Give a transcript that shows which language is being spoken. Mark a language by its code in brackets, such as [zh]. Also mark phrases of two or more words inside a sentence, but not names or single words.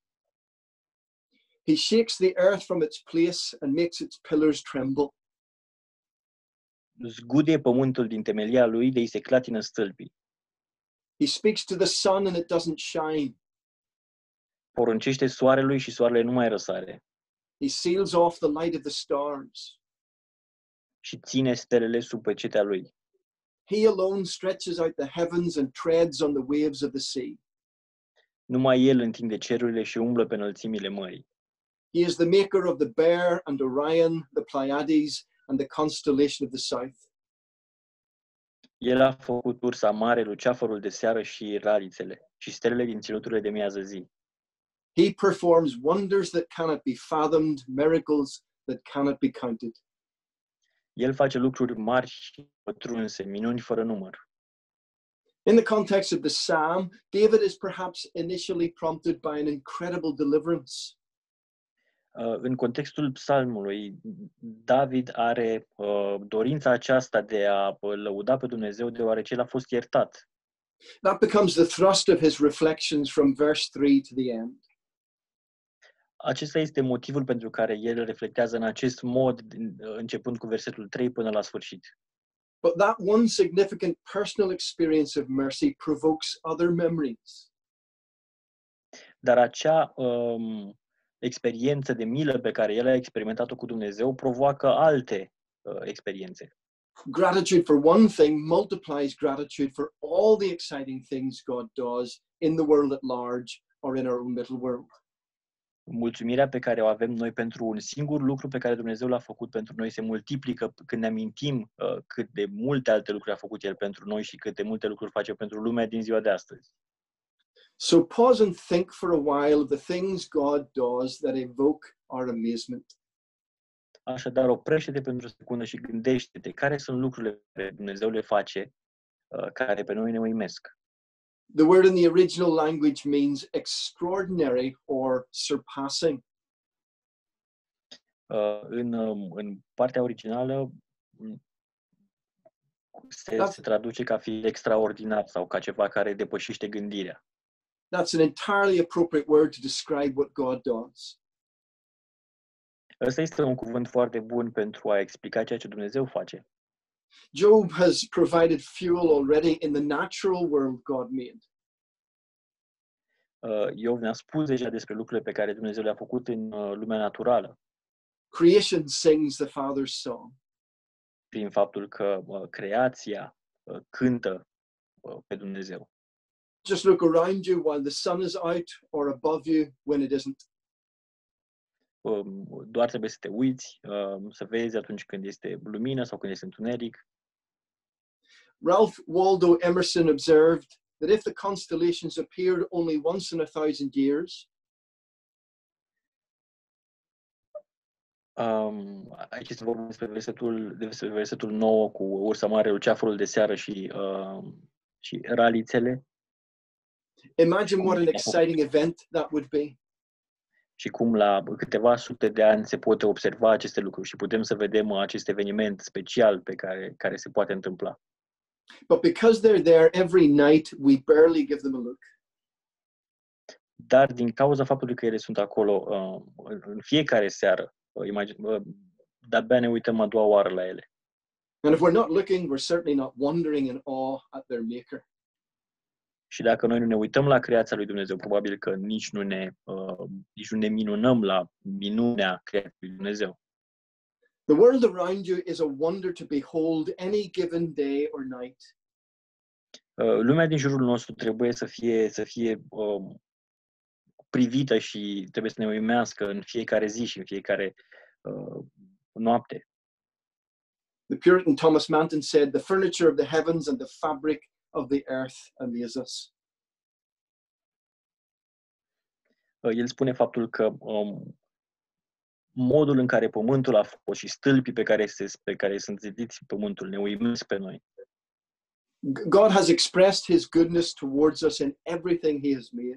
[en] He shakes the earth from its place and makes its pillars tremble. [ro] Zguduie pământul din temelia lui, de-i se clatină stâlpii. [en] He speaks to the sun and it doesn't shine. [ro] Poruncește soarelui și soarele nu mai răsare. [en] He seals off the light of the stars. [ro] Și ține stelele sub pecetea lui. [en] He alone stretches out the heavens and treads on the waves of the sea. [ro] Numai el întinde cerurile și umblă pe înălțimile mării. [en] He is the maker of the Bear and Orion, the Pleiades and the constellation of the south. [ro] El a făcut ursa mare, luceafărul de seară și ralițele și stelele din ținuturile de miază zi. [en] He performs wonders that cannot be fathomed, miracles that cannot be counted. [ro] El face lucruri mari și pătrunse, minuni fără număr. [en] In the context of the psalm, David is perhaps initially prompted by an incredible deliverance. [ro] În contextul psalmului, David are dorința aceasta de a lăuda pe Dumnezeu deoarece el a fost iertat. [en] That becomes the thrust of his reflections from verse 3 to the end. [ro] Acesta este motivul pentru care el reflectează în acest mod, începând cu versetul 3 până la sfârșit. [en] But that one significant personal experience of mercy provokes other memories. [ro] Dar acea experiență de milă pe care el a experimentat-o cu Dumnezeu provoacă alte experiențe. [en] Gratitude for one thing multiplies gratitude for all the exciting things God does in the world at large or in our own little world. [ro] Mulțumirea pe care o avem noi pentru un singur lucru pe care Dumnezeu l-a făcut pentru noi se multiplică când ne amintim cât de multe alte lucruri a făcut El pentru noi și cât de multe lucruri face pentru lumea din ziua de astăzi. [en] So pause and think for a while of the things God does that evoke our amazement. [ro] Așadar, oprește-te pentru o secundă și gândește-te care sunt lucrurile pe care Dumnezeu le face care pe noi ne uimesc. [en] The word in the original language means extraordinary or surpassing. [ro] În partea originală se traduce ca fiind extraordinar sau ca ceva care depășește gândirea. [en] That's an entirely appropriate word to describe what God does. [ro] Ăsta este un cuvânt foarte bun pentru a explica ceea ce Dumnezeu face. [en] Job has provided fuel already in the natural world God made. [ro] Iov ne-a spus deja despre lucrurile pe care Dumnezeu le-a făcut în lumea naturală. [en] Creation sings the Father's song. [ro] Prin faptul că creația cântă pe Dumnezeu. [en] Just look around you while the sun is out or above you when it isn't. [ro] Doar trebuie să te uiți, să vezi atunci când este lumină sau când este întuneric. [en] Ralph Waldo Emerson observed that if the constellations appeared only once in 1,000 years, [ro] aici se vorbește despre versetul 9 cu ursa mare, luceafărul de seară și ralițele. [en] imagine what an exciting event that would be. [ro] Și cum la câteva sute de ani se pot observa aceste lucruri și putem să vedem acest eveniment special pe care se poate întâmpla. [en] But because they're there every night, we barely give them a look. [ro] dar din cauza faptului că ele sunt acolo în fiecare seară, de-abia ne uităm a doua oară la ele. [en] And if we're not looking, we're certainly not wondering in awe at their maker. [ro] Și dacă noi nu ne uităm la creația lui Dumnezeu, probabil că nici nu ne minunăm la minunea creației lui Dumnezeu. [en] The world around you is a wonder to behold any given day or night. [ro] Lumea din jurul nostru trebuie să fie privită și trebuie să ne uimească în fiecare zi și în fiecare noapte. [en] The Puritan Thomas Manton said, "The furniture of the heavens and the fabric of the earth amaze us." [ro] El spune faptul că modul în care pământul a fost și stâlpii pe care sunt zidiți pământul ne uimesc pe noi. [en] God has expressed his goodness towards us in everything he has made.